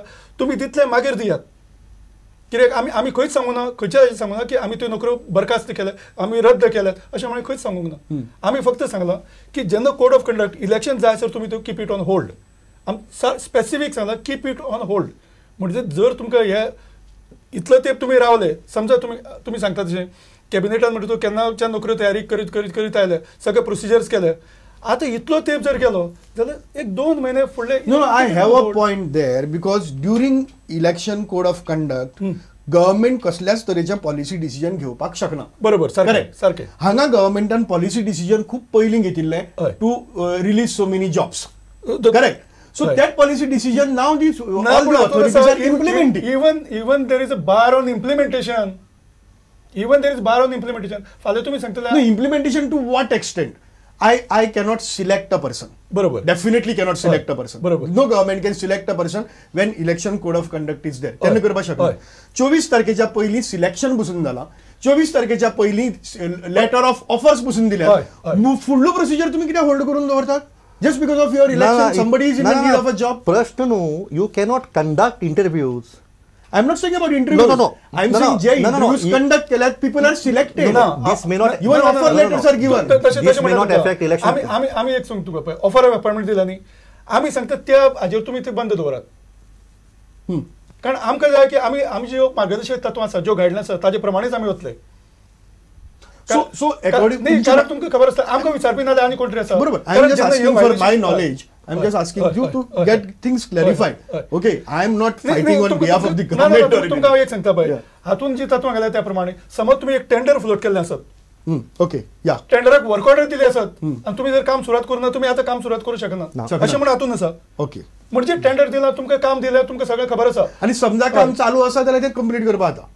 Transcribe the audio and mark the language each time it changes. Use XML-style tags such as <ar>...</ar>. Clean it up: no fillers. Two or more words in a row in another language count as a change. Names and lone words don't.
<kok>तुमी तितले मागीर दियात कित्याक आमी खंयच सांगूं ना खंयच्या हाचेर सांगूं ना की आमी त्यो नोकऱ्यो बरखास्त केल्या आमी रद्द केल्यात अशें म्हणून खंयच सांगूंक ना आमी फक्त सांगलां की जेन्ना</kok> <en>code of conduct election</en> <kok>जाय सर तुमी त्यो</kok> <en>keep it on hold</en> <kok>स्पेसिफीक सांगलां</kok> <en>keep it on hold</en> <kok>म्हणजे जर तुमकां हे इतलो तेंप तुमी रावले समजा तुमी सांगता तशें कॅबिनेटान म्हणटा तूं केन्नाच्या नोकऱ्यो तयारी करीत आयले सगळे प्रोसिजर्स केले आतां इतलो तेंप जर गेलो जाल्यार 1-2 म्हयने फुडले</kok> <en>no I have a point there because during election code of conduct government</en> <kok>कसल्याच तरेचे</kok> <en>policy decision</en> <kok>घेवपाक शकना बरोबर सारकें हांगा गव्हर्नमेंटान</kok> <en>policy decision</en> <kok>खूप पयलीं घेतिल्लें</kok> <en>to release so many jobs correct So that policy decision now all the authorities are implementing. Even there is a bar on implementation.</en> <kok>फाल्यां तुमी सांगतले</kok> <en>no implementation to what extent? I cannot select a person.</en> <kok>बरोबर</kok> <en>Definitely cannot select a person.</en> <kok>बरोबर</kok> <en>No government can select a person when election code of conduct is there.</en> <kok>त्यांना करपाक शकना 24 तारखेच्या पयलीं सिलेक्शन बसून जाला 24 तारखेच्या पयलीं</kok> <en>letter of offers</en> <kok>बसून दिल्यात फुडलो प्रोसिजर तुमी कित्याक होल्ड करून दवरतात</kok> <en>just because of your election somebody is in need of a job प्रश्न नो you cannot conduct interviews I'm not saying about interviews no I'm saying जे interviews conduct केल्यात people are selected this may not even offer letters are given this may not affect election</en> <kok>आमी एक सांगता तुका पळय</kok> <en>offer of appointment</en> <kok>दिला न्ही आमी सांगता त्या हाजेर तुमी ते बंद दवरात कारण आमकां जाय की आमी ज्यो मार्गदर्शक तत्वां आसा ज्यो गायडलायन्स आसा ताजे प्रमाणेच आमी वतले</kok> <en>so according</en> <kok>कारण तुमकां खबर आसता आमकां विचारपी नाल्यार आनी कोण तरी आसा</kok> <en>बरोबर I am just asking for my knowledge I'm just asking you to get things clarified okay I am not fighting on behalf of the government</en> <kok>तुमकां एक सांगता पळय हातून जी तत्वां घाल्या त्या प्रमाणे समज तुमी एक</kok> <en>tender float</en> <kok>केल्लें आसत</kok> <en>okay yeah</en> <kok>टेंडराक</kok> <en>work order</en> <kok>दिली आसत आनी तुमी जर काम सुरवात करूना तुमी आतां काम सुरवात करूं शकना अशें म्हणून हातून आसा</kok> <en>ओके</en> <kok>म्हणजे टेंडर दिला तुमकां काम दिलें तुमकां सगळें खबर आसा आनी समजा काम चालू आसा जाल्यार ते कंप्लीट करपा जाता</kok>